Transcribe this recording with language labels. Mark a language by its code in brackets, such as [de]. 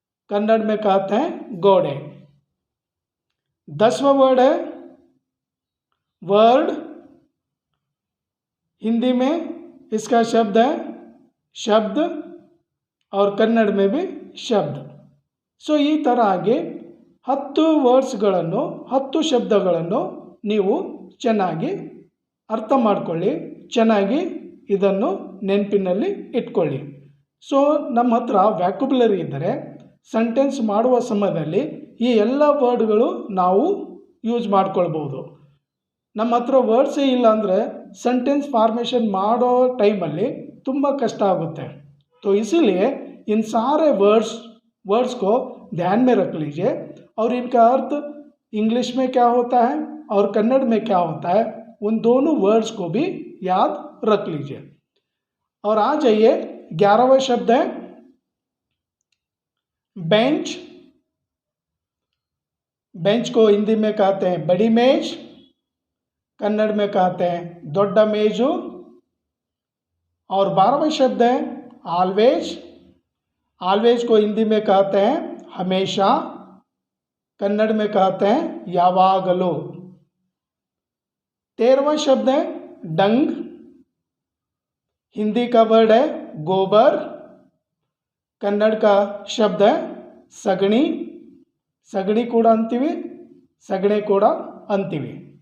[hi] कन्नड़ में कहते हैं घोड़े। 10वां वर्ड है वर्ड। हिंदी में इसका शब्द है शब्द और कन्नड़ में भी शब्द। [kn] ಸೊ ಈ ಥರ ಆಗಿ 10 ವರ್ಡ್ಸ್ಗಳನ್ನು 10 ಶಬ್ದಗಳನ್ನು ನೀವು ಚೆನ್ನಾಗಿ ಅರ್ಥ ಮಾಡ್ಕೊಳ್ಳಿ, ಚೆನ್ನಾಗಿ ಇದನ್ನು ನೆನಪಿನಲ್ಲಿ ಇಟ್ಕೊಳ್ಳಿ. ಸೊ ನಮ್ಮ ಹತ್ರ ವ್ಯಾಕ್ಯುಬುಲರಿ ಇದ್ದರೆ ಸೆಂಟೆನ್ಸ್ ಮಾಡುವ ಸಮಯದಲ್ಲಿ ಈ ಎಲ್ಲ ವರ್ಡ್ಗಳು ನಾವು ಯೂಸ್ ಮಾಡ್ಕೊಳ್ಬೋದು. ನಮ್ಮ ಹತ್ರ ವರ್ಡ್ಸೇ ಇಲ್ಲ ಅಂದರೆ सेंटेंस फॉर्मेशन मारो टाइम ತುಂಬ कष्ट आगुते. [hi] तो इसीलिए इन सारे वर्ड्स को ध्यान में रख लीजिए और इनका अर्थ इंग्लिश में क्या होता है और कन्नड़ में क्या होता है उन दोनों वर्ड्स को भी याद रख लीजिए. और आ जाइए 11वां शब्द है बेंच. बेंच को हिंदी में कहते हैं बड़ी मेज, कन्नड़ में कहते हैं दोड्डा मेजू. और 12वां शब्द है ऑलवेज. ऑलवेज को हिंदी में कहते हैं हमेशा, कन्नड़ में कहते हैं यावागलो. 13वां शब्द है डंग. हिंदी का वर्ड है गोबर, कन्नड़ का शब्द है सगणी. [kn] सगणी ಕೂಡ ಅಂತೀವಿ, ಸಗಣಿ ಕೂಡ ಅಂತೀವಿ.